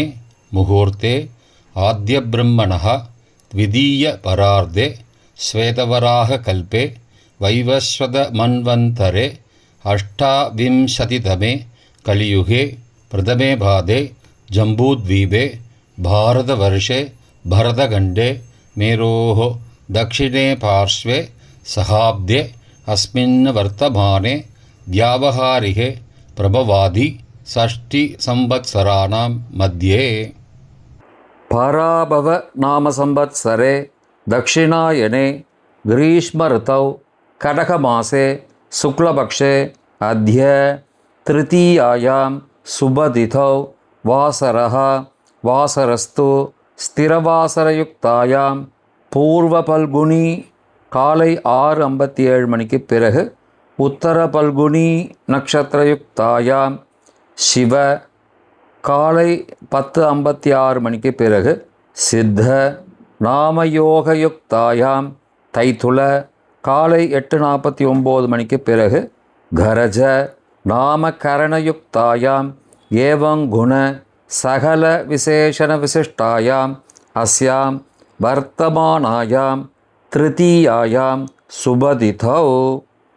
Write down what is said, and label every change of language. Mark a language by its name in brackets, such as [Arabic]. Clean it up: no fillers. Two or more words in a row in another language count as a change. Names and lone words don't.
[Sanskrit] मुहूर्ते आद्य ब्रह्मणः द्वितीय परार्धे श्वेतवराह कल्पे वैवस्वत मन्वन्तरे अष्टाविंशतितमे कलियुगे प्रथमे पादे जम्बूद्वीपे भारतवर्षे भरतखण्डे मेरोः दक्षिणे पार्श्वे सहाब्दे अस्मिन् वर्तमाने व्यावहारिके प्रभवादि षष्टिसंवत्सराणां मध्ये पराभव नाम संवत्सरे दक्षिणायने ग्रीष्मऋतौ கடகமாசே शुक्लपक्षे अद्य तृतीयायां शुभतिथौ वासरः वासरस्तु स्थिरवासरयुक्तायां பூர்வ பல்குனி [Tamil] காலை 6:57 மணிக்கு பிறகு [Sanskrit] उत्तर फल्गुनी नक्षत्रयुक्तायां शिव [Tamil] காலை 10:56 மணிக்கு பிறகு [Sanskrit] सिद्ध नामयोगयुक्तायां तैतिल [Tamil] காலை 8:49 மணிக்கு பிறகு [Sanskrit] करज नामकरणयुक्तायां एवंगुण सकल विशेषण विशिष्टायां अस्यां वर्तमानायां तृतीयायां शुभतिथौ.